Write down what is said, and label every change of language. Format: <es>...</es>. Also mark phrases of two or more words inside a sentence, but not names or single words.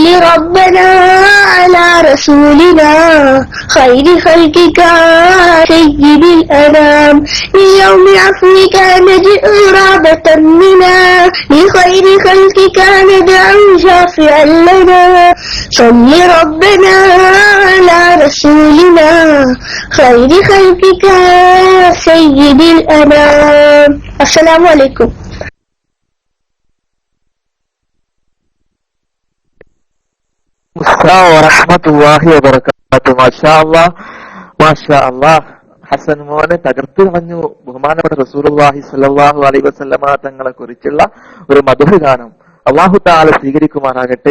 <ar>ربنا على رسولنا خير خلقك سيد الأنام ليوم عفوك ندعو رابة منا لخير خلقك ندعو شافعا لنا صل ربنا على رسولنا خير خلقك سيد الأنام السلام عليكم ورحمة الله وبركاته. ما شاء الله ما شاء الله.</ar> <ml>ഹസൻ മോനെ തകർത്തു കളഞ്ഞു. ബഹുമാനപ്പെട്ട റസൂലുള്ളാഹി</ml> <ar>صلى الله عليه وسلم</ar> <ml>തങ്ങളെ കുറിച്ചുള്ള ഒരു മധുര ഗാനം</ml> <ar>الله تعالى</ar> <ml>സ്വീകരിക്കുമാറാകട്ടെ.</ml>